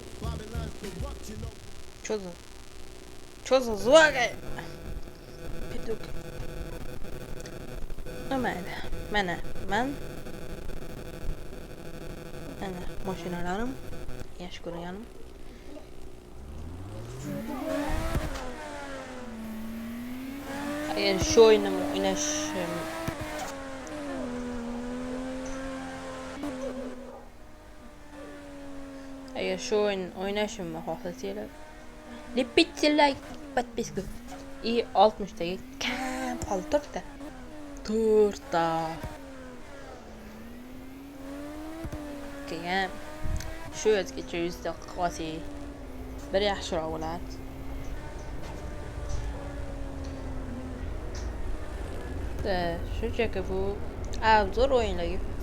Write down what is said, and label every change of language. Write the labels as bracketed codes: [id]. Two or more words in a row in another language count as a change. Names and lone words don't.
[ru] Чё за звук? Петух. [uz] Mayli. Mana mashinalarim yaxshi ko'rganim. Agar shu o'yinni o'ynashimni xohlasanglar, [ru] lepите лайк, подписку и [uz] 60 taga kam qoldi. To'rtta. Keyin shu yozgacha 100 ta qilsak, bir yaxshiroq bo'ladi. Shunchaki bu obzor o'yinlari.